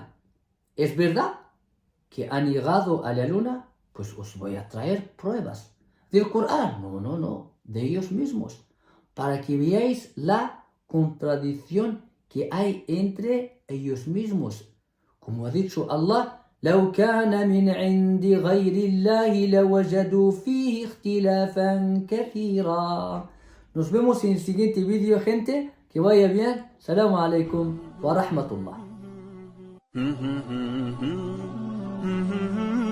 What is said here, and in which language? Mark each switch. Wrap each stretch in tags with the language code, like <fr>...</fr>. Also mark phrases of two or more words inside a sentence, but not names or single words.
<es>¿Es verdad que han llegado a la luna? Pues os voy a traer pruebas del Corán, no, de ellos mismos, para que veáis la contradicción que hay entre ellos mismos. Como ha dicho Allah,</es> <ar>لو كان من عند غير الله لوجدوا فيه اختلافا كثيرا.</ar> <es>Nos vemos en el siguiente vídeo, gente. Que vaya bien.</es> <ar>السلام عليكم ورحمة الله.</ar>